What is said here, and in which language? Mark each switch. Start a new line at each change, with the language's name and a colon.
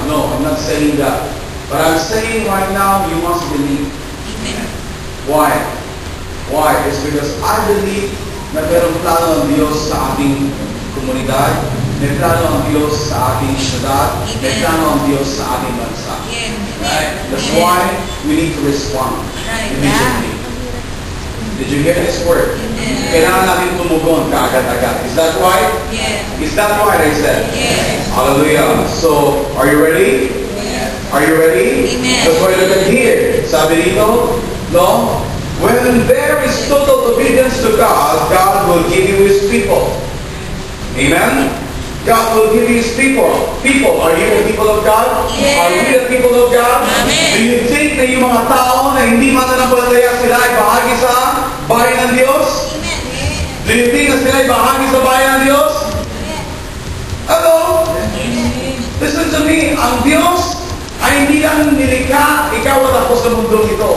English: No, I'm not saying that. But I'm saying right now, you must believe. Amen. Why? Why? It's because
Filipino: I believe na merong plano ng Diyos sa ating komunidad, may plano ang Diyos sa ating syudad, may plano ang Diyos sa ating bansa.
English: Yes. Right? That's Amen. why we need to respond Right. immediately. Did you hear this word? Amen.
Filipino: Kailangan natin tumugon kaagad-agad.
English: Is that right? Yes. Is that right, I said? Yes. Hallelujah. So, are you ready? Yes. Are you ready? Amen. That's why look at here.
Filipino: Sabi dito,
English: no? When there is total obedience to God, God will give you His people. Amen? God will give you His people. People, are you the people of God? Yes. Are we the people of God? Amen. Do you think
Filipino: na yung mga tao na hindi mananampalataya sila ay bahagi sa bayan ng Diyos? Amen.
English: Do you think
Filipino: na sila ay bahagi sa bayan ng Diyos?
English: Hello? Listen to me.
Filipino: Ang Diyos ay hindi lang nilikha, ikaw at ako sa mundong ito.